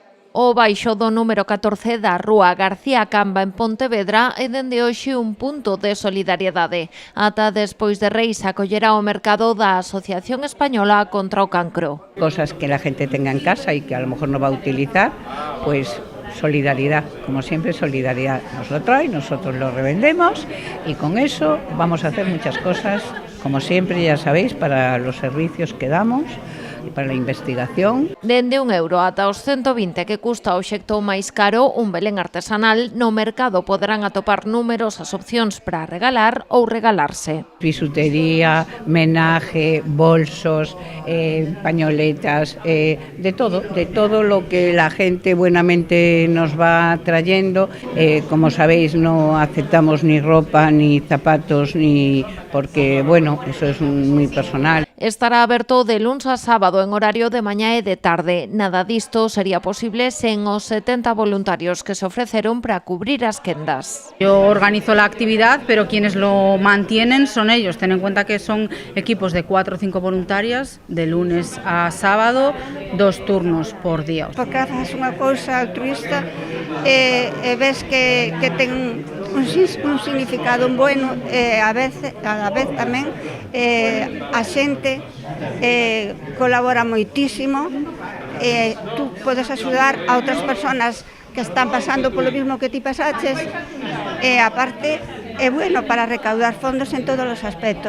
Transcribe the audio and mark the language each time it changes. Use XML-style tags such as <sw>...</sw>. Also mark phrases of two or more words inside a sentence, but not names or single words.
<gl>O baixo do número 14 da Rúa García Camba en Pontevedra é dende hoxe un punto de solidariedade. Ata despois de Reis acollerá o mercado da Asociación Española contra o Cancro.</gl> <es>Cosas que la gente tenga en casa y que a lo mejor no va a utilizar, pues solidaridad, como siempre solidaridad. Nos lo trae, nosotros lo revendemos y con eso vamos a hacer muchas cosas, como siempre ya sabéis, para los servicios que damos</es> <gl>e para a investigación. Dende €1 ata os 120 que custa o obxecto máis caro, un Belén artesanal, no mercado poderán atopar numerosas opcións para regalar ou regalarse.</gl> <es>Bisutería, menaje, bolsos, pañoletas, de todo lo que la gente buenamente nos va trayendo. Como sabéis, no aceptamos ni ropa, ni zapatos, ni porque, bueno, eso es muy personal.</es> <gl>Estará aberto de luns a sábado en horario de mañá e de tarde. Nada disto sería posible sen os 70 voluntarios que se ofreceron para cubrir as quendas.</gl> <es>Yo organizo la actividad, pero quienes lo mantienen son ellos. Ten en cuenta que son equipos de 4 o 5 voluntarias, de lunes a sábado, 2 turnos por día.</es> <gl>Porque haces unha cousa altruista e ves que ten un significado bueno, a vez tamén a xente colabora moitísimo, tú podes axudar a outras persoas que están pasando polo mismo que ti pasaches, e aparte é bueno para recaudar fondos en todos os aspectos.</gl>